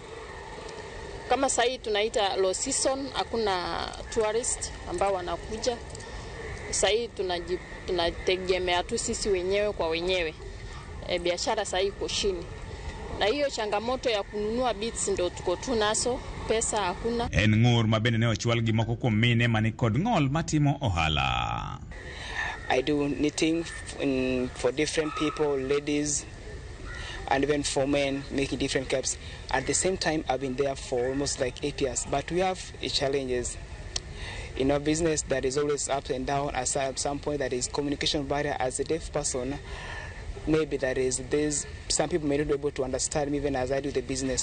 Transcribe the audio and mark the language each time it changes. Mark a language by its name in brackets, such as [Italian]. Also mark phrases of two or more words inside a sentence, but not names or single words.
[Swahili] Kama sasa tunaita [English] low season, [Swahili] hakuna tourist ambao wanakuja. Sasa tunategemea tu sisi wenyewe kwa wenyewe. Biashara sasa iko chini. Na hiyo changamoto ya kununua bits ndo tuko tu naso, pesa hakuna. [Luo (Kenya and Tanzania)] En ngur mabende ne ochwal gi moko kuom mine mani kod ng'ol matimo ohala. [English] I do knitting for different people, ladies, and even for men, making different caps. At the same time, I've been there for almost like 8 years. But we have challenges in our business that is always up and down. At some point, that is communication barrier. As a deaf person, maybe there's some people may not be able to understand me even as I do the business.